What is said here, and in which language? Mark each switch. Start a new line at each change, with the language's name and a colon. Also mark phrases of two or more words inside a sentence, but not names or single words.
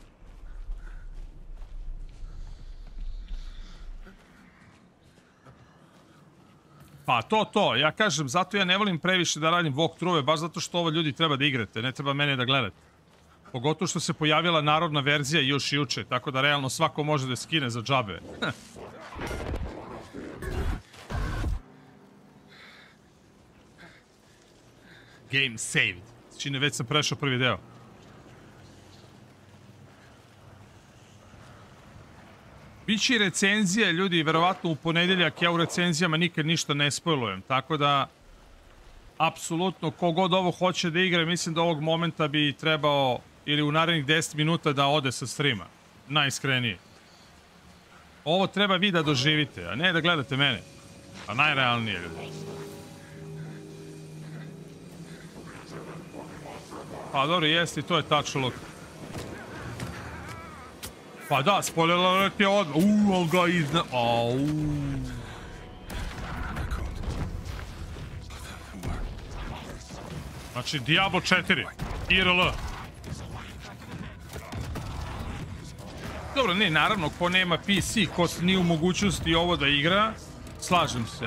Serbian: Pa to, ja kažem, zato ja ne volim previše da radim walkthrough-e, baš zato što ovo ljudi treba da igrate, ne treba mene da gledate. Pogotovo što se pojavila narodna verzija još juče, tako da realno svako može da skine za džabe.
English: Game saved.
Serbian: Čine, već sam prešao prvi deo. Biće i recenzije, ljudi, verovatno u ponedeljak, ja u recenzijama nikad ništa ne spojlujem, tako da apsolutno, kogod ovo hoće da igra, mislim da ovog momenta bi trebao ili u narednih 10 minuta da ode sa streama. Najiskrenije. Ovo treba vi da doživite, a ne da gledate mene. A najrealnije, ljudi. Pa dobro, jeste i to je
English: touch look.
Serbian: Pa da,
English: spoiler alert
Serbian: je odmah. Ali ga izna... Znači, Diablo 4. IRL. Dobro, ne, naravno, ko nema PC, ko nije u mogućnosti ovo da igra, slažem se.